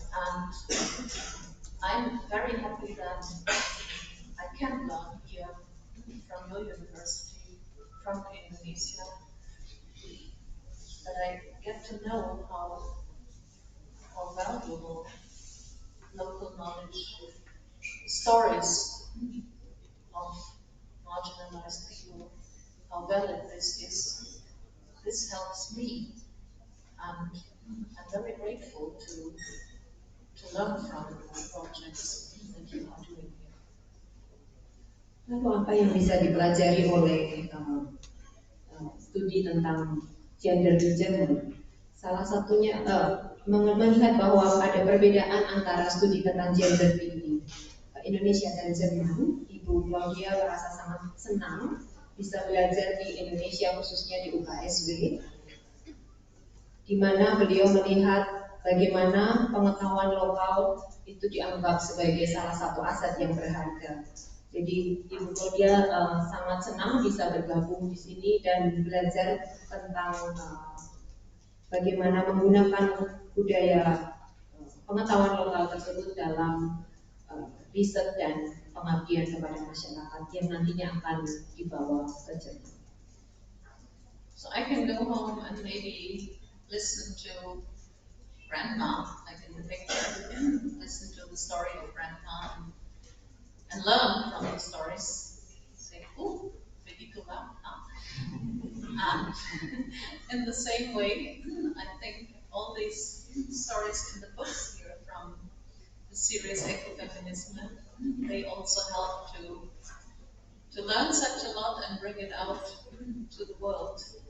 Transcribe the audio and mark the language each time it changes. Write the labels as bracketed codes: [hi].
[en] And I'm very happy that I can learn here from your university, from Indonesia, that I get to know how valuable local knowledge, stories of marginalized people, how valid this is this helps me, and I'm very grateful to learn from the projects that you are doing here. [id] Lalu apa yang bisa dipelajari oleh studi tentang gender di Jerman? Salah satunya melihat bahwa ada perbedaan antara studi tentang gender di Indonesia dan Jerman. Ibu Claudia merasa sangat senang bisa belajar di Indonesia, khususnya di UKSW, di mana beliau melihat bagaimana pengetahuan lokal itu dianggap sebagai salah satu aset yang berharga. Jadi Ibu Claudia sangat senang bisa bergabung di sini dan belajar tentang bagaimana menggunakan budaya pengetahuan lokal tersebut dalam riset dan pengabdian kepada masyarakat yang nantinya akan dibawa ke Jerman. [en] So I can go home and maybe listen to grandma, like in the picture, listen to the story of grandma and learn from the stories. Say, oh, [id] begitulah. [en] And in the same way, I think all these stories in the books here from the series Ecofeminism, they also help to learn such a lot and bring it out to the world.